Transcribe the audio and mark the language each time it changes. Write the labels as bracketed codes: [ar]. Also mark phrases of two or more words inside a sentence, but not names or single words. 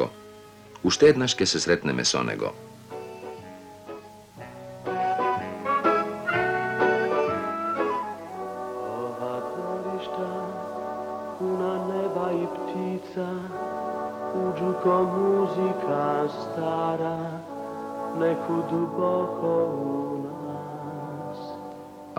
[mk] Уште еднаш ке се сретнеме со него. [sr] Ова дворишта, пуна неба и птица, уđu ko muzika stara, neku duboko u nas.